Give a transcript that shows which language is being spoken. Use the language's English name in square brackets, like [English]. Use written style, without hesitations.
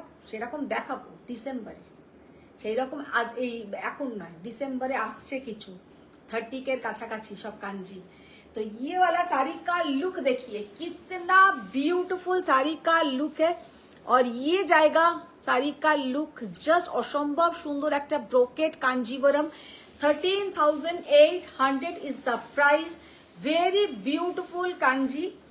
[Bangla] সেই রকম দেখাবো ডিসেম্বরে, সেই রকম এই এখন নয়, ডিসেম্বরে আসছে কিছু 30 के কাছাকাছি সব কাঞ্জি। [Hindi] तो ये वाला साड़ी का लुक देखिए कितना ब्यूटीफुल साड़ी का लुक है, और ये जाएगा साड़ी का लुक जस्ट असंभव सुंदर [Bangla] একটা brocade Kanjeevaram. [English] 13,800 is the price, very beautiful Kanji.